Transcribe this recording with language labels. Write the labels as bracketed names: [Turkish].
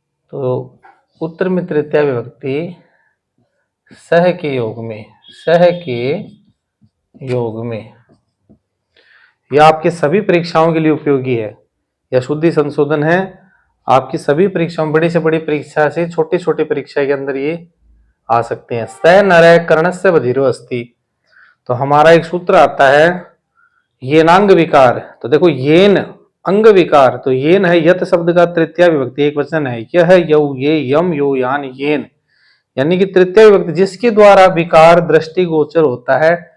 [Hindi] तो पुत्र में तृतीय विभक्ति सह के योग में, सह के योग में। यह आपके सभी परीक्षाओं के लिए उपयोगी है। यह शुद्धि संशोधन है आपकी सभी परीक्षाओं, बड़ी से बड़ी परीक्षा से छोटी छोटी परीक्षा के अंदर ये आ सकते हैं। [Sanskrit] स नर कर्णस्य बधिरो अस्ति। [Hindi] तो हमारा एक सूत्र आता है, येनांग विकार। तो देखो येन अंग विकार, तो येन है यत शब्द का तृतीय विभक्ति, एक वचन है। यह है यौ ये यम यो यान येन, यानी कि तृतीय विभक्ति जिसके द्वारा विकार दृष्टिगोचर होता है।